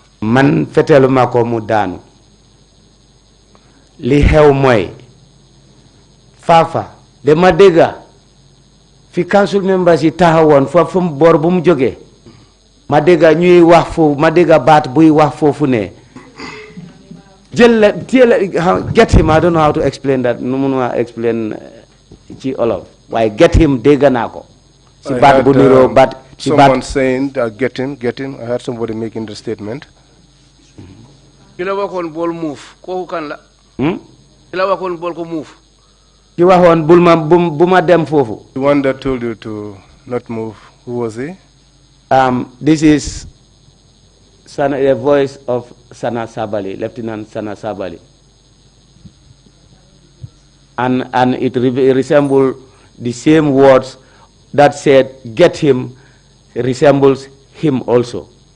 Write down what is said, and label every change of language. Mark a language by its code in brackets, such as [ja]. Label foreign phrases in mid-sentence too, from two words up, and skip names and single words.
[wo] Man feteluma ko mu daanu. Li xew mooy Fafa dama dégga fi council members yi taxawoon foofu bor bu mu jógee ma dégga ñuy wax foofu ma dégga baat buy wax foofu ne jël la [en] get him. I don't know how to explain that. [wo] Nu munuma explain ci olof waaye [en] get him [wo] dégg naa ko si baat bu niroo baat si baat [en] someone saying get him. I heard somebody making the statement. [wo] Kila waxoon bol move kooku kan la. Kila waxoon bol ko move. ki waxoon bu ma dem foofu. [en] The one that told you to not move, who was he? This is the voice of Sana Sabali, Lieutenant Sana Sabali. And it resembles the same words that said, get him, resembles him also.